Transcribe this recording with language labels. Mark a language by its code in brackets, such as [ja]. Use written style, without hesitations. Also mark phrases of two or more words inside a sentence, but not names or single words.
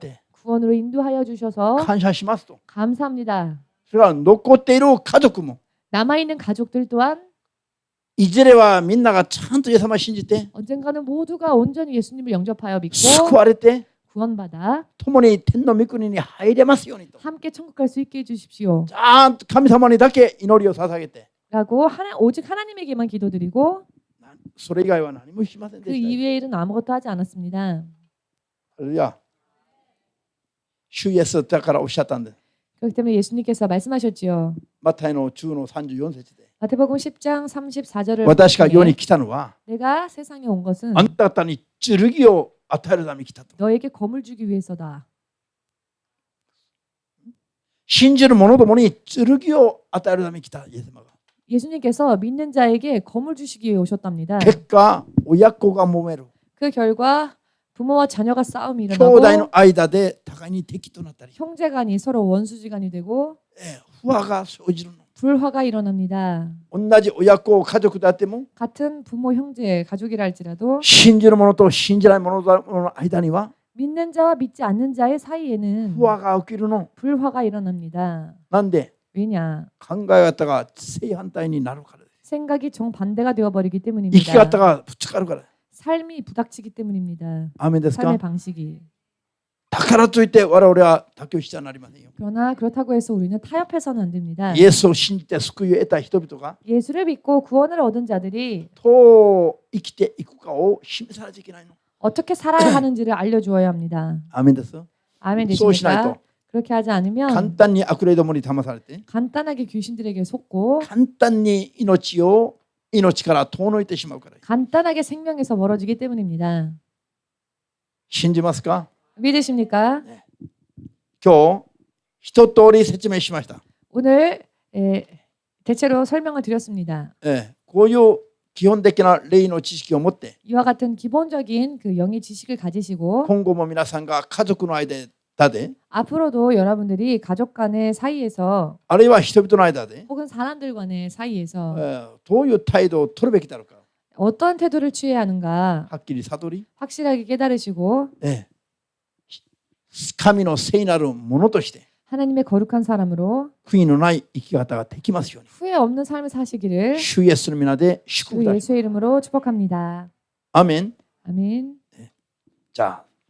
[ko] 구원으로 인도하여 주셔서 [ja] 感謝しますと。 [ko] 감사합니다. [ja] それから残っている家族も [ko] 남아있는 가족들 또한 [ja] いずれはみんながちゃんとイエス様を信じて [ko] 언젠가는 모두가 온전히 예수님을 영접하여 믿고 [ja] 救われて [ko] 구원받아 [ja] 共に天の御国に入れますようにと、 [ko] 함께 천국 갈 수 있게 해주십시오. [ja] ちゃんと神様にだけ祈りを捧げて、 [ko] 라고 오직 하나님에게만 기도드리고 [ja] それ以外は何もしません [ko] 그 [ja] でしたよ。 [ko] 이외의 일은 아무것도 하지 않았습니다. [ja] それでは主イエスだからおっしゃったんです。 [ko] 그렇기 때문에 예수님께서 말씀하셨지요. [ja] マタイの10の34節で [ko] 마태복음 10장 34절을 [ja] 私が世に来たのは [ko] 내가 세상에 온 것은 [ja] あんた方に剣を与えるために来たと。 [ko] 너에게 검을 주기 위해서다. [ja] 信じる者どもに剣を与えるために来たイエス様が。 [ko] 예수님께서 믿는 자에게 검을 주시기 위해 오셨답니다. [ja] 結果親子が揉める、 [ko] 그 결과 부모와 자녀가 싸움이 [ja] 兄 [ko] 일어나고 [ja] 弟の間で互いに敵となったり、 [ko] 형제간이 서로 원수지간이 되고 [ja] 不和が生じるの。 [ko] 불화가 일어납니다. [ja] 同じ親子家族であっても [ko] 같은 부모, 형제, 가족이라 할지라도 [ja] 信じる者と信じない者の間には [ko] 믿는 자와 믿지 않는 자의 사이에는 [ja] 不和が起きるの。 [ko] 불화가 일어납니다. [ja] なんで [ko] 왜냐? [ja] 考え方が正反対になるからです。 [ko] 생각이 정반대가 되어버리기 [ja] 生き [ko] 때문입니다. [ja] 方がぶつかるから。 [ko] 삶이 부닥치기 때문입니다. [ja] アーメンですか？ [ko] 삶의 방식이. [ja] だからといって我々は妥協してはなりませんよ。 [ko] 그러나 그렇다고 해서 우리는 타협해서는 안 됩니다. [ja] イエスを信じて救いを得た人々が [ko] 예수를 믿고 구원을 얻은 자들이 [ja] どう生きていくかを示さなきゃいけないの。 [ko] 어떻게 살아야 하는지를 알려주어야 합니다. [ja] アーメンです。 [ko] 아멘 [ja] そうしないと [ko] 되십니까? 그렇게 하지 않으면 [ja] 簡単に悪霊どもに騙されて [ko] 간단하게 귀신들에게 속고 [ja] 簡単に命から遠のいてしまうから。 [ko] 간단하게 생명에서 멀어지기 때문입니다. [ja] 信じますか？ [ko] 믿으십니까? [ja] 今日一通り説明しました。 [ko] 오늘 대체로 설명을 드렸습니다. [ja] こういう基本的な霊の知識を持って [ko] 이와 같은 기본적인 그 영의 지식을 가지시고 [ja] 今後も皆さんが家族の間で [ko] 앞으로도 여러분들이 가족 간의 사이에서 [ja] あるいは人々の間で [ko] 혹은 사람들 간의 사이에서 [ja] どういう態度を取るべきだろうか [ko] 어떤 태도를 취해야 하는가 [ja] はっきり悟り、 [ko] 확실하게 깨달으시고 [ja] 神の聖なるものとして [ko] 하나님의 거룩한 사람으로 [ja] 悔いのない生き方ができますように [ko] 후회 없는 삶을 사시기를 [ja] 主イエスの皆で祝福 [ko] 주 [ja] だ。 [ko] 예수의 이름으로 축복합니다. [ja] アーメン。 [ko] 아멘. [ja] じゃあ